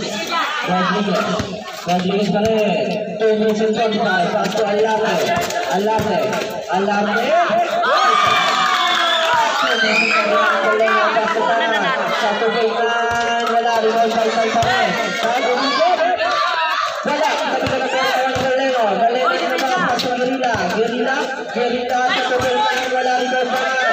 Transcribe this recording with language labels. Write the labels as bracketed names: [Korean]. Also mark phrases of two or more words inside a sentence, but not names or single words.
[English] Rodriguez [Filipino] pa rin. [English] 2 minutes and 25. Pass to Alarme. Alarme. [Filipino] Sa tubigan. Wala. [English] Rebound by [Filipino] pa rin. Wala. Galeno din naman. [English] Pass to Guerrilla. [Filipino] Guerrilla sa tubigan. Wala. Rebound pa rin.